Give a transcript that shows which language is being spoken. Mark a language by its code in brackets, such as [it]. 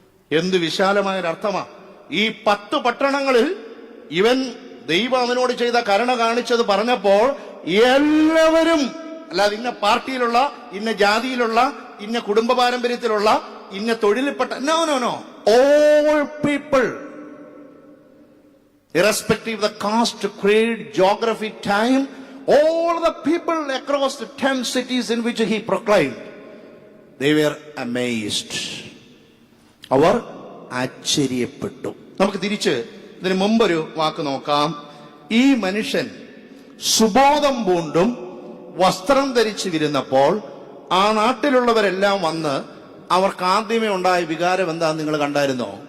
[ml] എന്ത് വിശാലമായൊരർത്ഥമാ. ഈ 10 പട്ടണങ്ങളിൽ ഇവൻ ദൈവം അവനോട് ചെയ്ത കരുണ കാണിച്ചത് പറഞ്ഞപ്പോൾ എല്ലാവരും, അല്ലാതെ ഇന്ന പാർട്ടിയിലുള്ള, ഇന്ന ജാതിയിലുള്ള, ഇന്ന കുടുംബ പാരമ്പര്യത്തിലുള്ള, ഇന്ന തൊഴിലിൽപ്പെട്ട, [en] No no no, all people, irrespective of the caste, creed, geography, time, all the people across the 10 cities in which he proclaimed, they were amazed. [ml] അവർ ആശ്ചര്യപ്പെട്ടു. നമുക്ക് തിരിച്ച് ഇതിന് മുമ്പൊരു വാക്ക് നോക്കാം. ഈ മനുഷ്യൻ സുബോധം പൂണ്ടും വസ്ത്രം ധരിച്ചു വരുന്നപ്പോൾ ആ നാട്ടിലുള്ളവരെല്ലാം വന്ന് അവർക്ക് ആദ്യമേ ഉണ്ടായ വികാരം എന്താ നിങ്ങൾ കണ്ടായിരുന്നോ?